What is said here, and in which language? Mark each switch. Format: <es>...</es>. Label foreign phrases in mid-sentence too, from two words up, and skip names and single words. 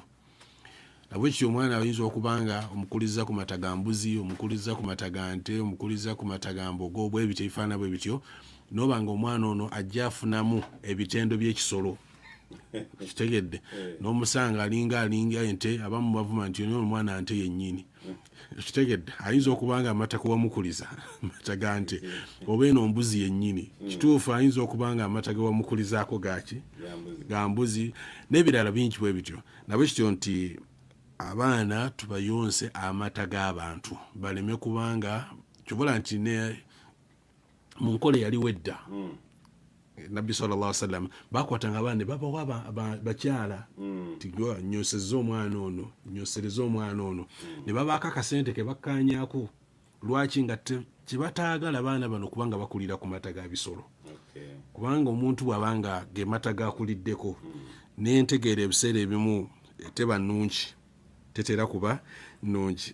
<lg>Nabwekityo omwana ayinza okubanga omukuliza ku mata ga mbuzi, omukuliza ku mata ga nte, omukuliza ku mata ga mbogo, bwe bityo ebifaana bwe bityo, nobanga omwana ono ajja afunamu ebitendo by'ekisolo kitegedde n'omusanga alinga ente, abamu bavuma nti omwana nte yennyini kitegedde, ayinza okubanga amata kuwamukuliza amata ga nte, oba eno mbuzi yennyini kituufu, ayinza okubanga amata gewamukulizaako gaki ga mbuzi, n'ebirala bingi bwe bityo. Nabwekityo nti abaana tubayonse amata g'abantu baleme kubanga kyobola nti mu nkola yaliwo edda Nabbi</lg> <ar>صلى الله عليه وسلم</ar> <lg>bakwatanga abaana babawa bakyala tigwa nyoseza omwana ono nyosereza omwana ono ne babaako akasente ke bakkanyaako. Lwaki? Nga kibataagala abaana bano kubanga bakulira ku mata ga bisolo, kubanga omuntu bw'abanga ge mata gakuliddeko n'entegeera ebiseera ebimu teba nnungi, tetera kuba nnungi.</lg>